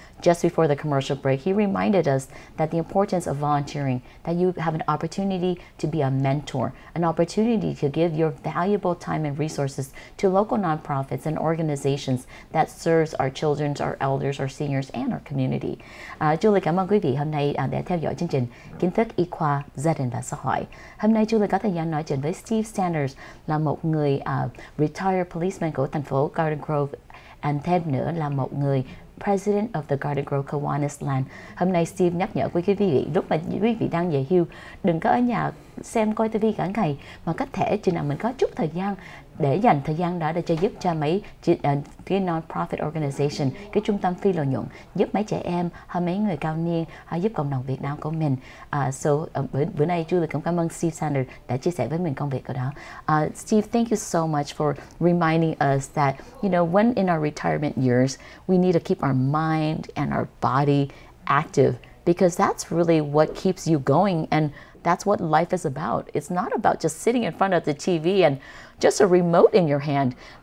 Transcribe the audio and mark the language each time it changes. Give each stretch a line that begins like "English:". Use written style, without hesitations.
English: Just before the commercial break, he reminded us that the importance of volunteering, that you have an opportunity to be a mentor, an opportunity to give your valuable time and resources to local nonprofits and organizations that serves our children, our elders, our seniors, and our community.
Vietnamese: Julie cảm ơn quý vị hôm nay đã theo dõi chương trình Kiến thức y khoa, gia đình và xã hội. Hôm nay Julie có thời gian nói chuyện với Steve Sanders, là một người retired policeman của thành phố Garden Grove, and thêm nữa là một người President of the Garden Grove Kiwaniland. Hôm nay Steve nhắc nhở quý vị, lúc mà quý vị đang về hưu, đừng có ở nhà xem coi TV cả ngày, mà có thể chừng nào mình có chút thời gian để dành thời gian đó để cho giúp cho mấy cái non-profit organization, cái trung tâm phi lợi nhuận, giúp mấy trẻ em hay mấy người cao niên, hay giúp cộng đồng Việt Nam của mình. Bữa nay Julie cũng cảm ơn Steve Sanders đã chia sẻ với mình công việc của đó.
English: Steve, thank you so much for reminding us that, you know, when in our retirement years, we need to keep our mind and our body active, because that's really what keeps you going, and that's what life is about. It's not about just sitting in front of the TV and just a remote in your hand.